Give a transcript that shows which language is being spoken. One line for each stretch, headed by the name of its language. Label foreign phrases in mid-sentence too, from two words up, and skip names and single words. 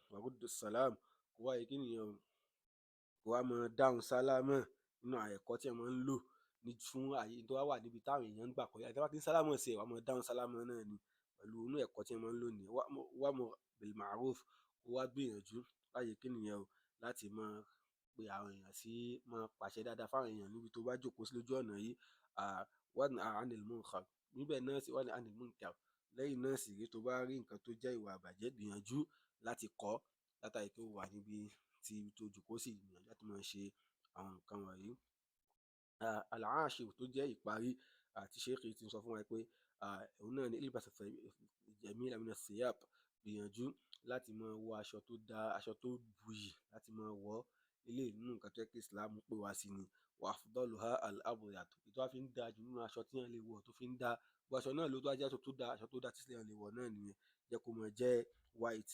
Arabic: وردّ السلام,
Yoruba: kó wáyé kí nìyẹn kó wá máa dáhùn sálámà nínú àwọn ẹ̀kọ́ tí ẹ máa ń lò fún àyè tó wá wà níbi táwọn èèyàn ń gbà kọjá. Tí wọ́n bá ti ń sálámà sí ẹ, wá máa dáhùn sálámà náà ni pẹ̀lú inú ẹ̀kọ́ tí ẹ máa ń lò nìyẹn.
Arabic: وأمر بالمعروف,
Yoruba: kó wá gbìyànjú láyé kí nìyẹn láti máa pe àwọn èèyàn sí máa pàṣẹ dáadáa fáwọn èèyàn níbi tó bá jókòó sí lójú ọ̀nà yìí.
Arabic: وانه عن المنكر,
Yoruba: níbẹ̀ náà sì
Arabic: وانه عن المنكر,
Yoruba: lẹ́yìn náà sì rí tó bá rí nǹkan tó jẹ́ ìwà àbàjẹ́ gbìyànjú láti kọ̀ látàrí pé ó wà níbi tí tó jókòó sí, gbìyànjú láti máa ṣe àwọn nǹkan wọ̀nyí. Al-ashir tó jẹ́ ìparí àti ṣéèkì ti sọ fún wa pé òun náà ni
Arabic: البس جميلة من ثياب,
Yoruba: gbìyànjú láti máa wọ aṣọ tó dáa, aṣọ tó buyì láti máa wọ̀. Eléyìí nínú nǹkan tó jẹ́ pé Islam pè wá sí ni.
Arabic: وأفضلها الأبيض,
Yoruba: èyí tó wá fi ń da jù nínú aṣọ tí èèyàn lè wọ̀ tó fi ń da gbogbo aṣọ náà ló tó wá jẹ́ aṣọ tó da tí èèyàn lè wọ̀ náà nìyẹn, jẹ́ kó máa jẹ́ white.